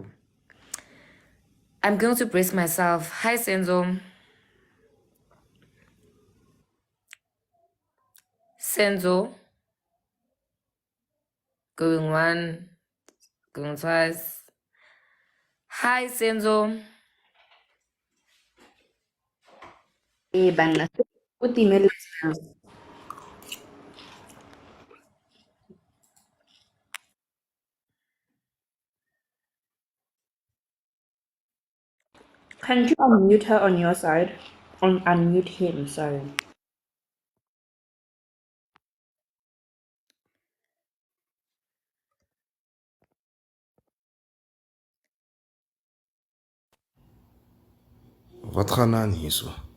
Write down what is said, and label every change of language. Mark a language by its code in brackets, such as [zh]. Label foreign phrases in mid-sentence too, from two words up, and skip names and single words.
[en] I'm going to brace myself. Hi, Senzo. Senzo. Going one, going twice. Hi, Senzo. Bana. Utimela. Can you unmute her on your side? Unmute him, sorry. [af] Wat gaan aan hier so?